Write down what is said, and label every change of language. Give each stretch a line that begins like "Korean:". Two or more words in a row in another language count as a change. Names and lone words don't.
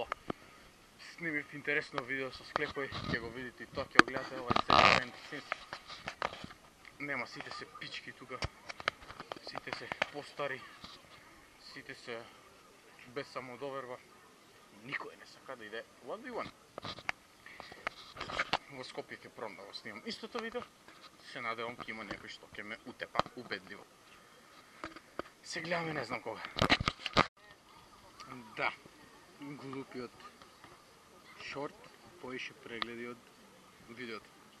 Macedonian: Снимив интересно видео со склепој, ќе го видите и тоа, ќе го гледате, ова е
English: second sense.
Macedonian: Нема, сите се пички тука, сите се постари, сите се без самодоверба. Никој не сака да иде.
English: What do you want?
Macedonian: Во Скопје ќе пробам да го снимам истото видео. Се надевам ќе има некој што ќе ме утепа убедливо. Се гледаме не знам кога. Да, глупиот шорт поише прегледи од видеото.